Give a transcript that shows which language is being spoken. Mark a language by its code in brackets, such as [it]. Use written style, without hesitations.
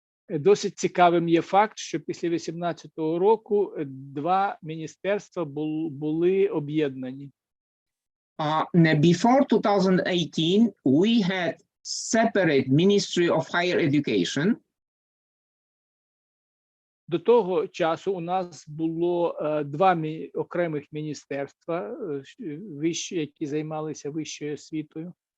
[uk] Досить цікавим є факт, що після 18-го року два міністерства були об'єднані. [en] Before 2018, we had separate Ministry of Higher Education. [uk] До того часу у нас було два окремих міністерства, які займалися вищою освітою.